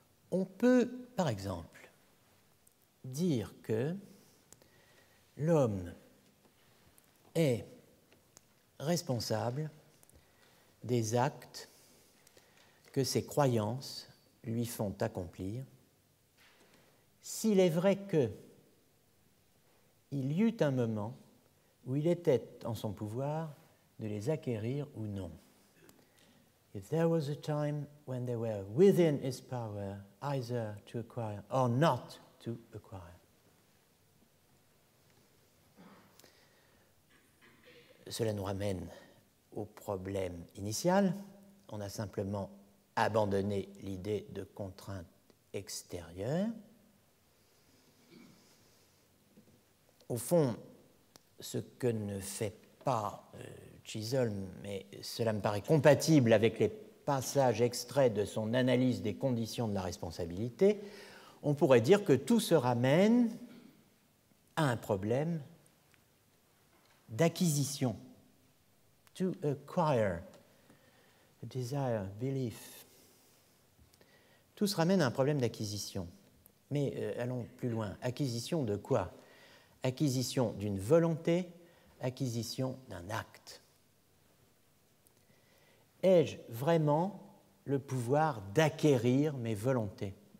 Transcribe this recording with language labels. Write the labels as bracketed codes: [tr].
[fr] On peut, par exemple, dire que l'homme est responsable des actes que ses croyances lui font accomplir, s'il est vrai que il y eut un moment où il était en son pouvoir de les acquérir ou non. [en] If there was a time when they were within his power either to acquire or not to acquire. [fr] Cela nous ramène au problème initial. On a simplement abandonné l'idée de contrainte extérieure. Au fond, ce que ne fait pas Chisholm, mais cela me paraît compatible avec les passages extraits de son analyse des conditions de la responsabilité, on pourrait dire que tout se ramène à un problème d'acquisition. [en] To acquire, desire, belief. [fr] Tout se ramène à un problème d'acquisition. Mais allons plus loin. Acquisition de quoi? Acquisition d'une volonté, acquisition d'un acte. Ai-je vraiment le pouvoir d'acquérir mes volontés?